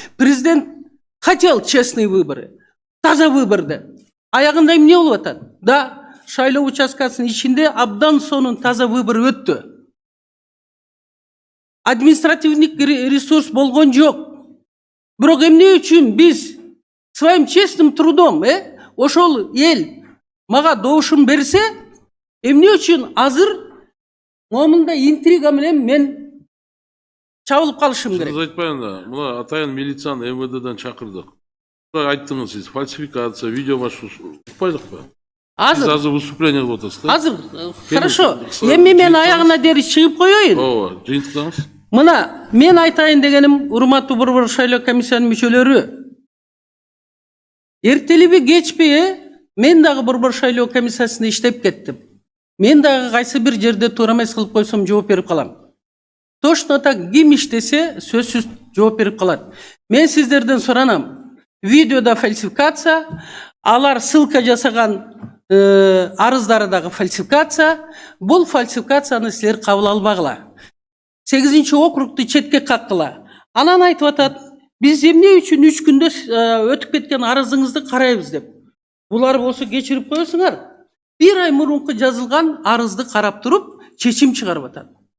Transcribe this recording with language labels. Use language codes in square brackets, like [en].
[ru] Президент хотел честный выборы, [ky] таза выборды. Аягында эмне болуп атат? Да, шайлоо участкасынын ичинде абдан сонун таза выбор өттү. Административный ресурс болгон жок. Бирок эмне үчүн биз [ru] своим честным трудом, [ky] ошол эл мага добушун берсе, эмне үчүн азыр момундай интрига менен мен чабылып калышым керек? Сиз айтпайын да, мына атайын милицияны МВДден чакырдык. Айттыңыз сиз, фальсификация, видео укпайлыкпы? Сиз азыр выступление кылып атасыз да? Азыр, хорошо. Эми мен аягына дери чыгып коеюн. Ооба, жыйынтыктаңыз. Мына мен айтайын дегеним, урматтуу Борбор шайлоо комиссиянын мүчөлөрү, эртелиби кечпи, мен дагы Борбор шайлоо комиссиясында иштеп кеттим. Мен дагы кайсы бир жерде туура эмес кылып койсом жооп берип калам. [ru] Точно так [ky] ким иштесе сөзсүз жооп берип калат. Мен сиздерден суранам. Видеода фальсификация, алар ссылка жасаган арыздары дагы фальсификация. Бул фальсификацияны силер кабыл албагыла. 8 округду четке каккыла. Анан айтып атат, биз эмне үчүн 3 күндө өтүп кеткен арызыңызды карайбыз деп. Булар болсо кечирип коесуңар. 1 ай мурунку жазылган арызды карап туруп, чечим чыгарып атат.